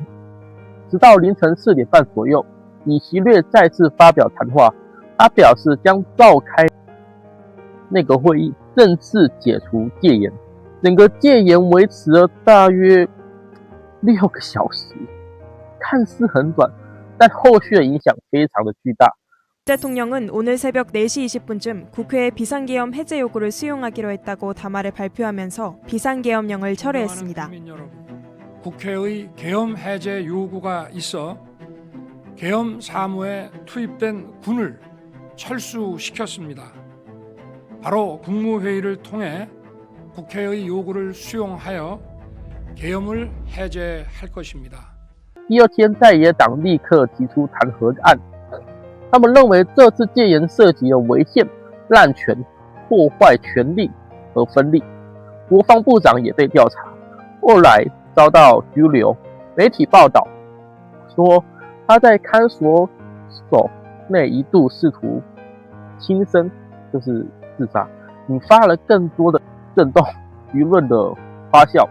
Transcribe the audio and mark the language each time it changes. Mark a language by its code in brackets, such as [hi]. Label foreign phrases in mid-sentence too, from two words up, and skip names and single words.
[zh] 直到凌晨4点半左右，以色列再次发表谈话，他表示将召开那个会议，正式解除戒严。整个戒严维持了大约6个小时，看似很短，但后续的影响非常的巨大。 [ko] 대통령은 오늘 새벽 4시 20분쯤 국회의 비상계엄 해제 요구를 수용하기로 했다고 담화를 발표하면서 비상계엄령을 철회했습니다. 국회의 계엄 해제 요구가 있어 계엄 사무에 투입된 군을 철수시켰습니다. 바로 국무회의를 통해 국회의 요구를 수용하여 계엄을 해제할 것입니다. [zh] 第二天，在野党立刻提出弹劾案。他们认为这次戒严涉及了违宪、滥权、破坏权力和分立。国防部长也被调查，后来遭到拘留。媒体报道说，他在看守所内一度试图轻生，就是自杀，引发了更多的震动，舆论的发酵。